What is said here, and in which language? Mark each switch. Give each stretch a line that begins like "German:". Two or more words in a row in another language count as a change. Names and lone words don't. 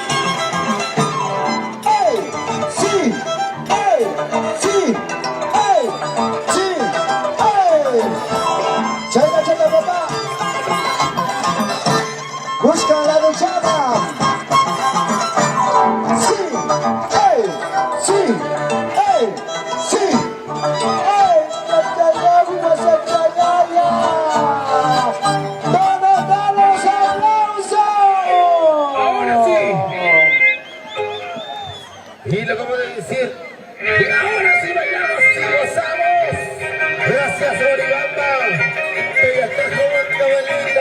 Spanish: ¡Ey! ¡Sí! ¡Ey! ¡Sí! ¡Ey! ¡Sí! ¡Ey! ¡Chaca, chaca, papá! ¡Busca la luchada! ¡Sí! ¡Ey! ¡Sí! ¡Ey! ¡Sí! ¡Ey! ¡Chachayagua, chachayaya! ¡Todos dan los aplausos! Ahora sí. Y lo que puedo decir, y ahora sí bailamos y gozamos. Gracias, Oribamba. Ella está como cabalita.